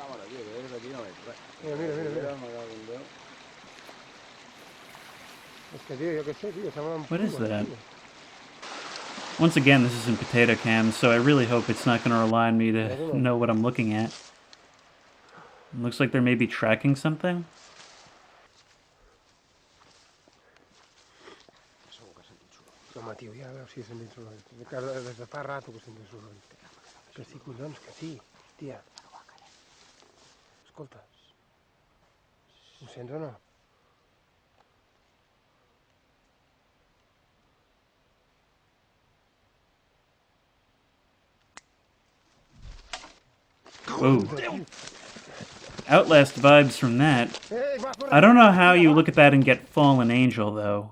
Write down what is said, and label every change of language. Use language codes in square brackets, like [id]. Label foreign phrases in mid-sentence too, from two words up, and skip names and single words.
[en] What is that? Once again, this is in potato cam, so I really hope it's not going to rely on me to know what I'm looking at. It looks like they're maybe tracking something. [ca] Home, tio, ja veus si he sentit soroll. Des de fa rato que sento soroll. Que sí, collons, que sí, tia. Escolta. Ho sents o no? [en] Whoa. Outlast vibes from that. I don't know how you look at that and get Fallen Angel, though.